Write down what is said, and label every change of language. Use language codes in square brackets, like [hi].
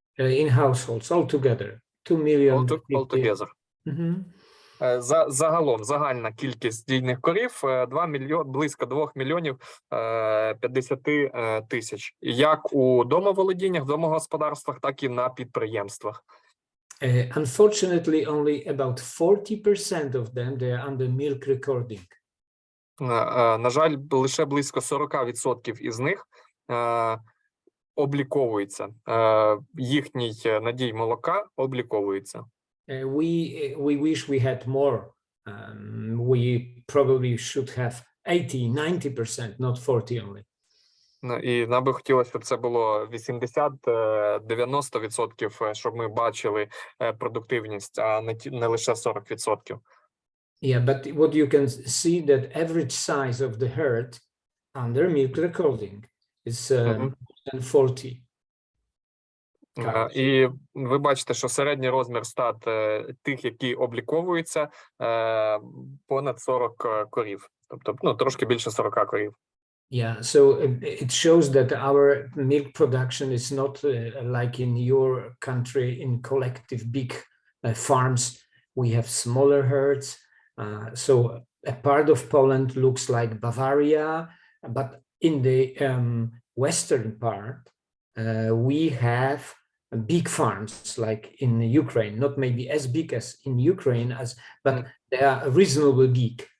[en] In households altogether, 2 million. Altogether. Mhm. [uk] Загалом загальна кількість дійних корів близько 2 мільйонів 50 тисяч, як у домоволодіннях, домогосподарствах, так і на підприємствах. [en] Unfortunately, only about 40% of them they are under milk recording. [uk] На жаль, лише близько 40% із них обліковується. Їхній надій молока обліковується. [en] We wish we had more. We probably should have 80-90%, not 40 only. [uk] І нам би хотілося, щоб це було 80-90%, щоб ми бачили продуктивність, а не лише 40%. [en] Yeah, but what you can see that average size of the herd under milk recording is more than 40. [uk] І ви бачите, що середній розмір стад тих, які обліковуються, понад 40 корів. Тобто, трошки більше 40 корів. [en] Yeah, so it shows that our milk production is not like in your country in collective big farms. We have smaller herds. So a part of Poland looks like Bavaria, but in the western part, we have big farms like in Ukraine, not maybe as big as in Ukraine, but they are reasonably big.